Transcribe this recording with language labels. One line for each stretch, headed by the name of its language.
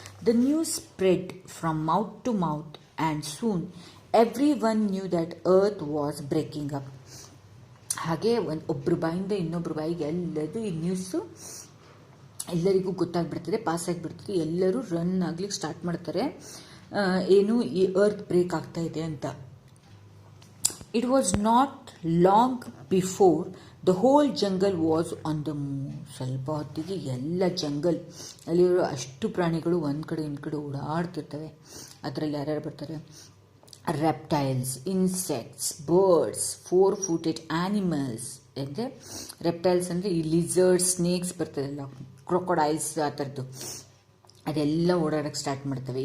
English: The news spread from mouth to mouth and soon everyone knew that earth was breaking up.
Kannada: ಹಾಗೆ ಒಬ್ಬರು ಬಾಯಿಂದ ಇನ್ನೊಬ್ಬರು ಬಾಯಿಗೆ ಎಲ್ಲದು ಈ ನ್ಯೂಸು ಎಲ್ಲರಿಗೂ ಗೊತ್ತಾಗ್ಬಿಡ್ತದೆ, ಪಾಸ್ ಆಗಿಬಿಡ್ತದೆ. ಎಲ್ಲರೂ ರನ್ ಆಗ್ಲಿಕ್ಕೆ ಸ್ಟಾರ್ಟ್ ಮಾಡ್ತಾರೆ, ಏನು ಈ ಅರ್ತ್ ಬ್ರೇಕ್ ಆಗ್ತಾ ಇದೆ ಅಂತ.
English: It was not long before the whole jungle was on the move.
Kannada: ಸ್ವಲ್ಪ ಹೊತ್ತಿಗೆ ಎಲ್ಲ ಜಂಗಲ್ ಅಲ್ಲಿರೋ ಅಷ್ಟು ಪ್ರಾಣಿಗಳು ಒಂದು ಕಡೆ ಒಂದು ಕಡೆ ಓಡಾಡ್ತಿರ್ತವೆ. ಅದರಲ್ಲಿ ಯಾರ್ಯಾರು ಬರ್ತಾರೆ?
English: Reptiles, insects, birds, 4-footed animals.
Kannada: ಅಂದರೆ ರೆಪ್ಟೈಲ್ಸ್ ಅಂದರೆ ಈ ಲಿಸರ್ಡ್, ಸ್ನೇಕ್ಸ್ ಬರ್ತದಲ್ಲ, ಕ್ರೊಕೊಡೈಲ್ಸ್ ಆ ಥರದ್ದು, ಅದೆಲ್ಲ ಓಡಾಡೋಕ್ಕೆ ಸ್ಟಾರ್ಟ್ ಮಾಡ್ತವೆ.